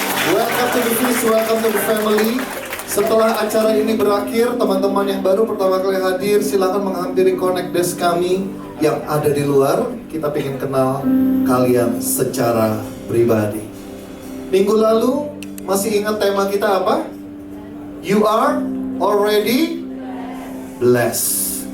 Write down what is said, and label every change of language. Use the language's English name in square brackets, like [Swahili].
[English] Welcome to the Feast, welcome to the family. [Indonesian] Setelah acara ini berakhir, teman-teman yang baru pertama kali hadir, silakan menghampiri Connect Desk kami yang ada di luar. Kita ingin kenal kalian secara pribadi. Minggu lalu, masih ingat tema kita apa? [English] You are already blessed.